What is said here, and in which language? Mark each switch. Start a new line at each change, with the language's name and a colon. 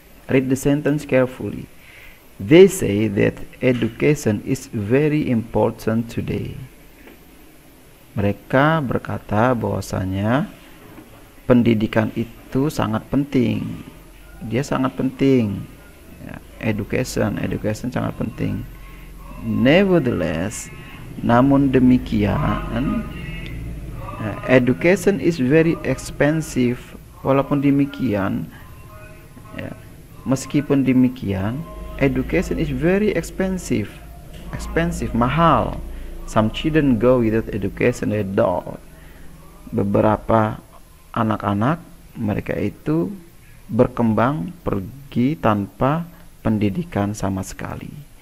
English: Read the sentence carefully. They say that education is very important today.
Indonesian: Mereka berkata bahwasanya pendidikan itu sangat penting. Dia sangat penting. Ya, education sangat penting. Nevertheless, namun demikian,
English: education is very expensive.
Indonesian: Walaupun demikian, ya, meskipun demikian,
English: education is very expensive, mahal. Some children go without education at all.
Indonesian: Beberapa anak-anak mereka itu berkembang pergi tanpa pendidikan sama sekali.